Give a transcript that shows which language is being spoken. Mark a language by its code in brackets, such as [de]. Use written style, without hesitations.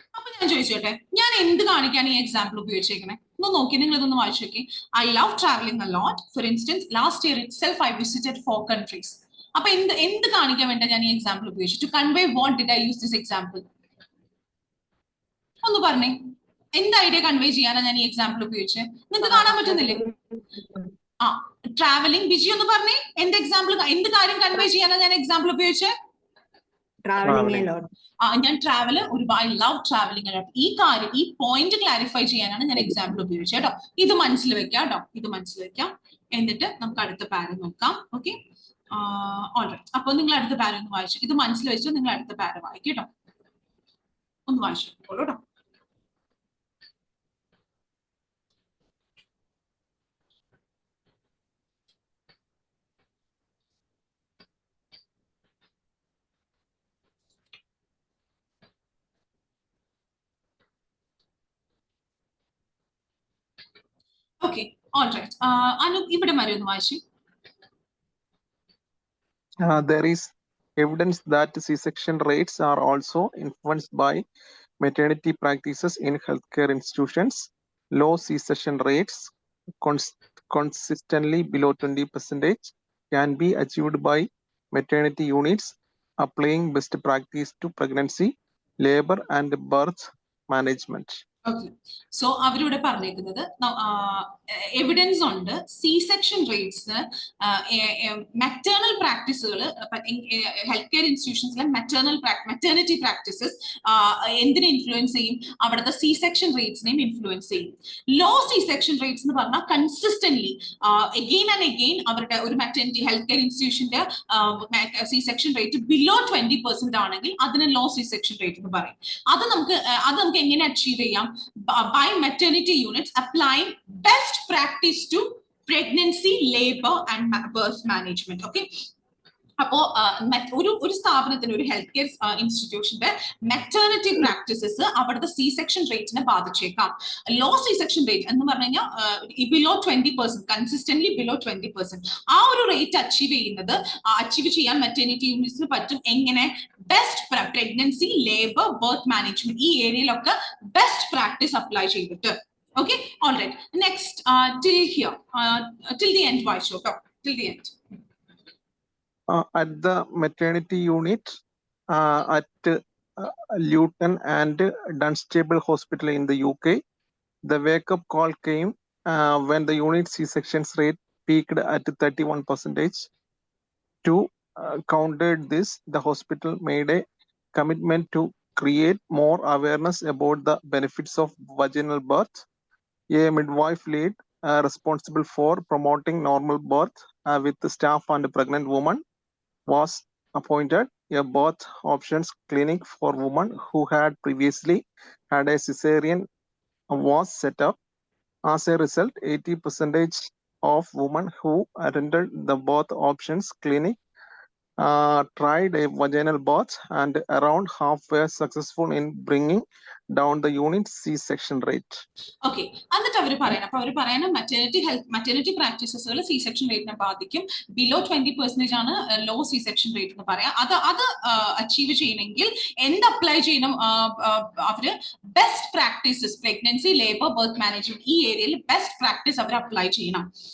[ml] അപ്പൊ ഞാൻ ചോദിച്ചോട്ടെ, ഞാൻ എന്ത് കാണിക്കാൻ ഈ എക്സാമ്പിൾ ഉപയോഗിച്ചേക്കണേ? ഒന്ന് നോക്കി, നിങ്ങൾ ഇതൊന്ന് വായിച്ചു നോക്കി. [en] I love traveling a lot. For instance, last year itself I visited 4 countries. [ml] അപ്പൊ എന്ത് കാണിക്കാൻ വേണ്ട ഞാൻ ഈ എക്സാമ്പിൾ ഉപയോഗിച്ചു? [en] To convey what did I use this example? [ml] ഒന്ന് പറഞ്ഞേ, എന്ത് ഐഡിയ കൺവേ ചെയ്യാനാണ് ഞാൻ ഈ എക്സാമ്പിൾ ഉപയോഗിച്ചത്? നിങ്ങൾക്ക് കാണാൻ പറ്റുന്നില്ലേ? ട്രാവലിംഗ്. ബിജി ഒന്ന് പറഞ്ഞേ, എന്ത് കാര്യം കൺവേ ചെയ്യാനാണ് ഞാൻ എക്സാമ്പിൾ ഉപയോഗിച്ചത്? ഞാൻ ട്രാവല് ഒരുപാട്, ഐ ലവ് ട്രാവലിംഗ് അലോട്ട്. ഈ പോയിന്റ് ക്ലാരിഫൈ ചെയ്യാനാണ് ഞാൻ എക്സാമ്പിൾ ഉപയോഗിച്ചത് കേട്ടോ. ഇത് മനസ്സിൽ വെക്കാം കേട്ടോ, ഇത് മനസ്സിൽ വെക്കാം. എന്നിട്ട് നമുക്ക് അടുത്ത പാര നോക്കാം. Okay, alright. അപ്പൊ നിങ്ങൾ അടുത്ത പാര ഒന്ന് വായിച്ചു, ഇത് മനസ്സിൽ വെച്ചിട്ട് നിങ്ങൾ അടുത്ത പാര വായിക്കും കേട്ടോ. ഒന്ന് വായിച്ചു കേട്ടോ. [en] Okay, all right. [ml] Anu, ഇവിടെ വരെ ഒന്ന് വായിച്ചു. [en] There is evidence that C-section rates are also influenced by maternity practices in healthcare institutions. Low C-section rates, consistently below 20%, can be achieved by maternity units applying best practice to pregnancy, labor, and birth management. [ml] Okay, so അവരിവിടെ പറഞ്ഞേക്കുന്നത് evidence ഉണ്ട് C section rates maternal പ്രാക്ടീസുകൾ health care ഇൻസ്റ്റിറ്റ്യൂഷൻസിലെ maternity practices എന്തിനെ influence ചെയ്യും? അവിടുത്തെ C section റേറ്റ്സിനെയും influence ചെയ്യും. Law C section rates എന്ന് പറഞ്ഞാൽ consistently again and again അവരുടെ ഒരു maternity health care ഇൻസ്റ്റിറ്റ്യൂഷന്റെ C section rate below 20% ആണെങ്കിൽ അതിന് ലോ സി സെക്ഷൻ റേറ്റ് എന്ന് പറയും. അത് നമുക്ക് എങ്ങനെ അച്ചീവ് ചെയ്യാം? [en] By maternity units applying best practice to pregnancy, labor and birth management. Okay. [ml] അപ്പോ ഒരു സ്ഥാപനത്തിന് ഒരു ഹെൽത്ത് കെയർ ഇൻസ്റ്റിറ്റ്യൂഷന്റെ മെറ്റേണിറ്റി പ്രാക്ടീസസ് അവിടുത്തെ സി സെക്ഷൻ റേറ്റിനെ ബാധിച്ചേക്കാം. ലോ സി സെക്ഷൻ റേറ്റ് എന്ന് പറഞ്ഞു കഴിഞ്ഞാൽ ബിലോ 20%, കൺസിസ്റ്റന്റ്ലി ബിലോ 20%. ആ ഒരു റേറ്റ് അച്ചീവ് ചെയ്യാൻ മെറ്റേണിറ്റി യൂണിറ്റ്സിന് പറ്റും. എങ്ങനെ? Best pregnancy, labour, birth management ഈ ഏരിയയിലൊക്കെ ബെസ്റ്റ് പ്രാക്ടീസ് അപ്ലൈ ചെയ്തിട്ട്. [en] Okay, all right. Next, till here, till the end, [ml] വായിച്ചു കേട്ടോ, [en] till the end. At the maternity unit at Luton and Dunstable Hospital in the UK, the wake-up call came when the unit C-sections rate peaked at 31%. To counter this, the hospital made a commitment to create more awareness about the benefits of vaginal birth. A midwife lead responsible for promoting normal birth with the staff and pregnant women was appointed. A birth options clinic for women who had previously had a cesarean was set up. As a result, 80% of women who attended the birth options clinic tried a vaginal birth, and around half were successful in bringing down the unit C-section rate. [ml] Okay, എന്നിട്ട് അവർ പറയുന്ന maternity പ്രാക്ടീസസുകൾ C section റേറ്റിനെ ബാധിക്കും. Below 20% ആണ് law C section rate എന്ന് പറയാം. അത് achieve ചെയ്യണമെങ്കിൽ എന്ത് apply ചെയ്യണം? അവര് best practices pregnancy, labour, birth management ഈ ഏരിയയിൽ ബെസ്റ്റ് പ്രാക്ടീസ് അവർ അപ്ലൈ ചെയ്യണം.